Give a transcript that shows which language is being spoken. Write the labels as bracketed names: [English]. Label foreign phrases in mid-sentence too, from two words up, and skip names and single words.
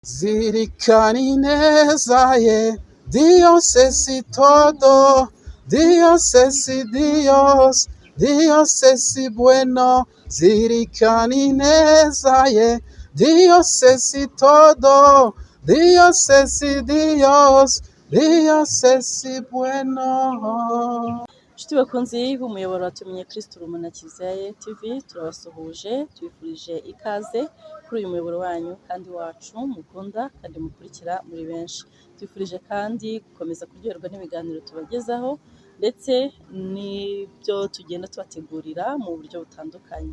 [Kinyarwanda] Zirikana ineza ye, [Spanish] Dios es todo, Dios es Dios, Dios es bueno. [Kinyarwanda] Zirikana ineza ye, [Spanish] Dios es todo, Dios es Dios, Dios es bueno. [Kinyarwanda] inshuti bakunzi b'umuyoboro wa tumenye Kristo Urumuri na Kiliziya ye TV, turabasuhuje tubifurije ikaze kuri uyu muyoboro wanyu kandi wacu mukunda kandi mukurikira muri benshi. Tubifurije kandi gukomeza kuryoherwa n'ibiganiro tubagezaho ndetse n'ibyo tugenda tubategurira mu buryo butandukanye.